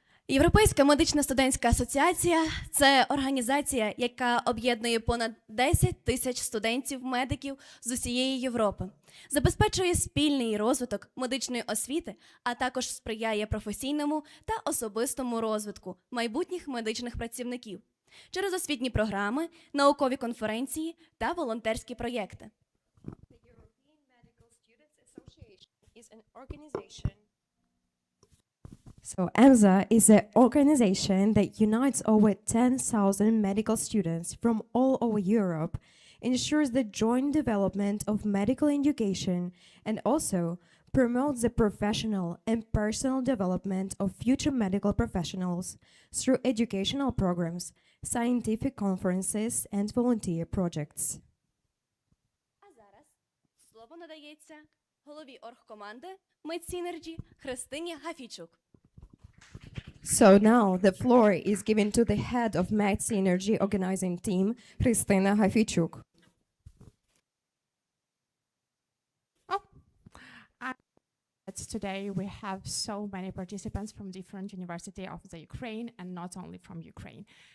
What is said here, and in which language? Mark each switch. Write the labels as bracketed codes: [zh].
[uk] Європейська медична студентська асоціація – це організація, яка об'єднує понад 10 тисяч студентів-медиків з усієї Європи, забезпечує спільний розвиток медичної освіти, а також сприяє професійному та особистому розвитку майбутніх медичних працівників через освітні програми, наукові конференції та волонтерські проєкти. [en] The European Medical Students Association is an organization. So EMSA is an organization that unites over 10,000 medical students from all over Europe, ensures the joint development of medical education, and also promotes the professional and personal development of future medical professionals through educational programs, scientific conferences, and volunteer projects. [uk] А зараз слово надається голові оргкоманди Medsynergy Христині Гафійчук. [en] So now the floor is given to the head of Medsynergy organizing team, Христина Гафійчук. Today we have so many participants from different universities of the Ukraine and not only from Ukraine.